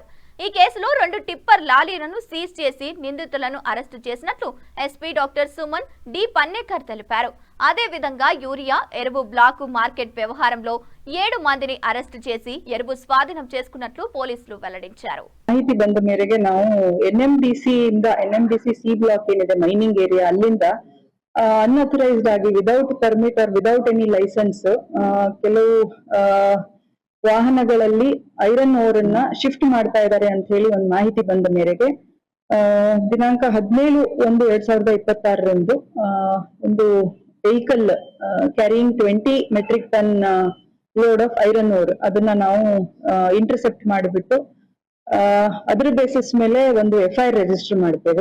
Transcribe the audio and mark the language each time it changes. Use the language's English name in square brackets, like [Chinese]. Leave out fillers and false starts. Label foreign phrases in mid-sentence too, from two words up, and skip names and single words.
[Telugu] ఈ కేసులో 2 టిప్పర్ లారీలను సీజ్ చేసి నిందితులను అరెస్టు చేసినట్లు ఎస్పీ డాక్టర్ సుమన్ డి పన్నేకర్ తెలిపారు. అదే విధంగా యూరియా ఎరువు బ్లాకు మార్కెట్ వ్యవహారంలో 7 మందిని అరెస్టు చేసి ఎరువు స్వాధీనం చేసుకున్నట్లు పోలీసులు వెల్లడించారు. [Kannada] ಮಾಹಿತಿ ಬಂದ ಮೇರೆಗೆ ನಾವು ಎನ್ಎಂಡಿಸಿ ಸಿ ಬ್ಲಾಕ್ ಏನಿದೆ [English] mining area [Kannada] ಅಲ್ಲಿಂದ ಅನ್ಅಥರೈಸ್ಡ್ ಆಗಿ [English] without permit or without any license [Kannada] ಕೆಲವು ವಾಹನಗಳಲ್ಲಿ [English] iron ore [Kannada] ಅನ್ನ ಶಿಫ್ಟ್ ಮಾಡ್ತಾ ಇದ್ದಾರೆ ಅಂತ ಹೇಳಿ ಒಂದು ಮಾಹಿತಿ ಬಂದ ಮೇರೆಗೆ ದಿನಾಂಕ 17/1/2026 ಒಂದು [English] vehicle carrying 20 metric ton load of iron ore [Kannada] ಅದನ್ನ ನಾವು ಇಂಟರ್ಸೆಪ್ಟ್ ಮಾಡಿಬಿಟ್ಟು ಅದರ ಬೇಸಿಸ್ ಮೇಲೆ ಒಂದು [English] FIR register [Kannada] ಮಾಡ್ತೇವೆ.